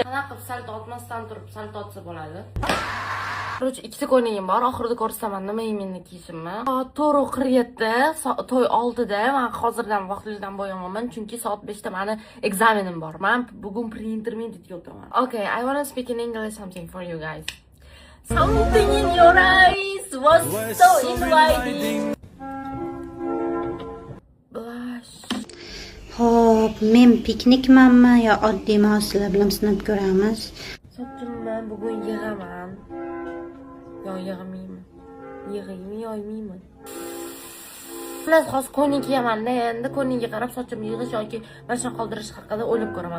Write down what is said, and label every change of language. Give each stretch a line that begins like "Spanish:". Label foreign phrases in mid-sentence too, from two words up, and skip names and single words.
Uzbek: Qanaqa qilib salto otmasdan turib salto otsa bo'ladi? Короче, ikkita ko'ylagim bor. Oxirida ko'rsataman nima endi kiyishimni. Soat 4:47 to'y oldida men hozirdan vaqtlidan bo'yanaman, chunki soat 5da meni ekzamenim bor. Men bugun pre-intermediate o'tiraman.
English: Okay, I want to speak in English something for you guys. Something in your eyes was so inviting. Blush.
Uzbek: Hop, men piknikmanmi yo oddiymi sizlar bilan sinab ko'ramiz. Sochimni bugun yig'aman. Yo yig'mayman. Yig'aymi yo yig'mayman. Plus hozir ko'ylak kiyaman-da, endi ko'ylakka qarab sochimni yig'ish yoki mana qoldirish haqida o'ylab ko'raman.